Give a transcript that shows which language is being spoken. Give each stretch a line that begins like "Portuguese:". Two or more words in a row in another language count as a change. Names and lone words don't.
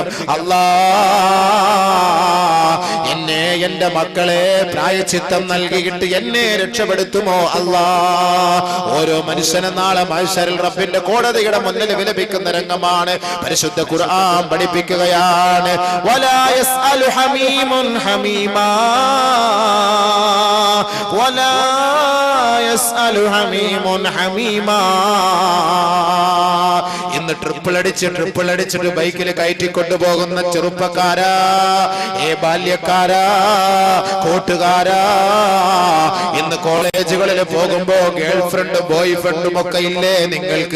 Malayalam: അല്ലാ, എന്നെ എന്റെ മക്കളെ പ്രായച്ചിത്തം നൽകിയിട്ട് എന്നെ രക്ഷപ്പെടുത്തുമോ അല്ലാ. ഓരോ മനുഷ്യനും നാളെ മഹ്ശറിൽ റബ്ബിന്റെ കോടതിയുടെ മുന്നിൽ വിലപിക്കുന്ന രംഗമാണ് പരിശുദ്ധ ഖുർആൻ പഠിപ്പിക്കുകയാണ്.
Arabic: വല ولا يسأل حميم حميما ولا يسأل حميم حميما.
Malayalam: ഇന്ന് ട്രിപ്പിൾ അടിച്ചിട്ട് ബൈക്കിൽ കയറ്റിക്കൊണ്ടുപോകുന്ന ചെറുപ്പക്കാരാ, ബാല്യക്കാരാ, കൂട്ടുകാരാ, ഇന്ന് കോളേജുകളിൽ പോകുമ്പോ
English: girl friendum boy friendum
Malayalam: ഒക്കെ ഇല്ലേ നിങ്ങൾക്ക്?